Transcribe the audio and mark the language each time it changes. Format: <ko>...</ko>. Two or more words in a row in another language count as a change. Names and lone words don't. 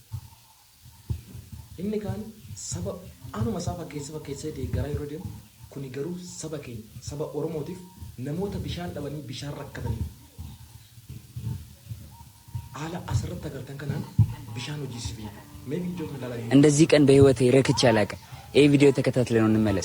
<om>inni kaan saba anuma isaa fakkeessee gara yeroo deemu kuni garuu saba keenya saba Oromootiif namoota bishaan dhabanii bishaan rakkatanii haala asirratti agartan kanaan bishaan hojii fi maybe ijoon ilaalaa</om> <am>እንደዚህ ቀን በህይወቴ ረክቼ አላውቅም። ይህ ቪዲዮ ተከታትለን እንመለስ።</am>